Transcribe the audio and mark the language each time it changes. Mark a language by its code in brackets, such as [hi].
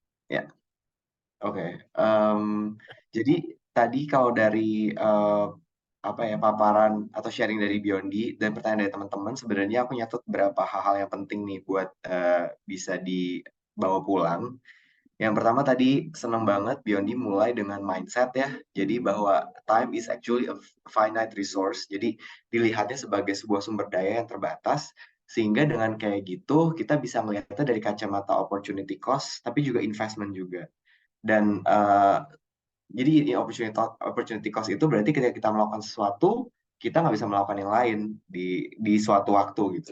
[id] Ya, oke. Jadi tadi kalau dari paparan atau sharing dari Biondi dan pertanyaan dari teman-teman, sebenarnya aku nyatet beberapa hal-hal yang penting nih buat bisa dibawa pulang. Yang pertama tadi senang banget Biondi mulai dengan mindset ya. Jadi bahwa [en] time is actually a finite resource. [id] Jadi dilihatnya sebagai sebuah sumber daya yang terbatas. Sehingga dengan kayak gitu kita bisa melihatnya dari kacamata opportunity cost, tapi juga investment juga. Dan jadi opportunity cost itu berarti ketika kita melakukan sesuatu, kita nggak bisa melakukan yang lain di suatu waktu gitu.